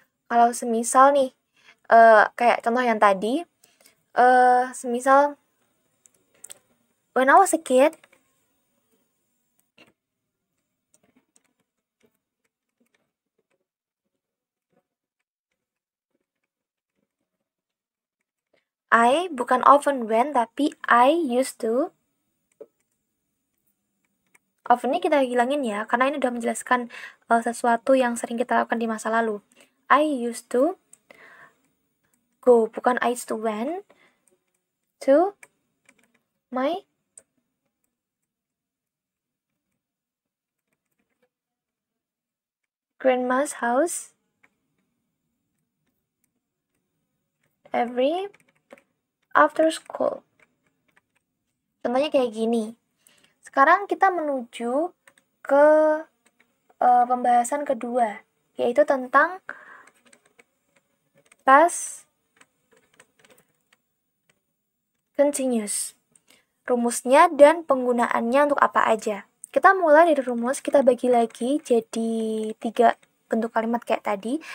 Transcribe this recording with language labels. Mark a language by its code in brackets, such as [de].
[id] Kalau semisal nih, kayak contoh yang tadi, semisal [en] when I was a kid, I [id] bukan often when, tapi [en] I used to. [id] Often ini kita hilangin ya, karena ini udah menjelaskan sesuatu yang sering kita lakukan di masa lalu. [en] I used to go, bukan I used to went to my grandma's house every after school. [id] Contohnya kayak gini. Sekarang kita menuju ke pembahasan kedua, yaitu tentang past continuous. Rumusnya dan penggunaannya untuk apa aja. Kita mulai dari rumus, kita bagi lagi jadi 3 bentuk kalimat kayak tadi.